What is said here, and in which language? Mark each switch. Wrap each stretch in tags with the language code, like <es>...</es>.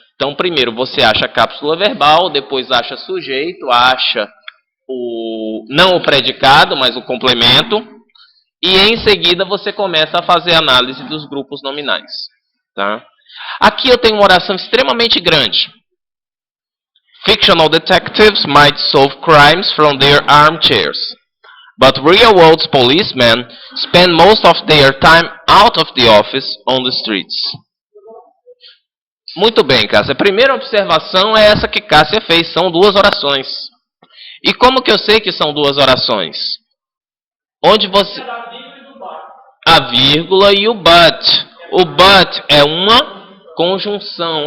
<pt>Então, primeiro você acha a cápsula verbal, depois acha sujeito, acha não o predicado, mas o complemento, e em seguida você começa a fazer análise dos grupos nominais. Tá? Aqui eu tenho uma oração extremamente grande.</pt> <en>Fictional detectives might solve crimes from their armchairs, but real-world policemen spend most of their time out of the office on the streets.</en> <pt>Muito bem, Cássia. A primeira observação é essa que Cássia fez, são duas orações. E como que eu sei que são duas orações? Onde você... A vírgula e o but. O but é uma conjunção.</pt>